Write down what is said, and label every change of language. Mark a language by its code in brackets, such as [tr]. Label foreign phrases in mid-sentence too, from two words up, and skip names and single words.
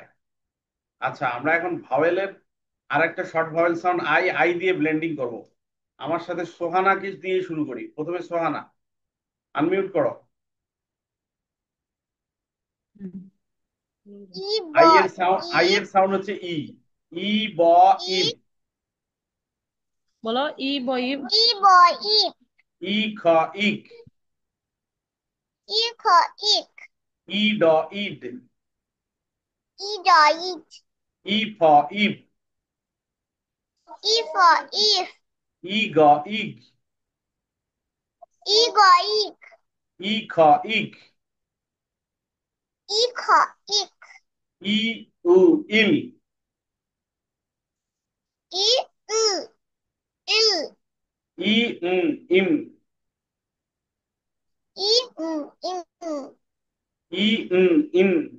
[bn] আচ্ছা আমরা এখন ভাওয়েলের আর একটা [en] short vowel sound [bn] আই, আই দিয়ে ব্লেন্ডিং করব। আমার সাথে সোহানাকে দিয়ে শুরু করি, প্রথমে সোহানা, আনমিউট করো। আই এর সাউন্ড হচ্ছে ই, ই ব ইব, বলো ই বই। ই খ ইক, ই ড ইড, ই ফ ইব, ই গ ইগ, ই খ ইক, ই উ ইল, ই ইম, ই ইন,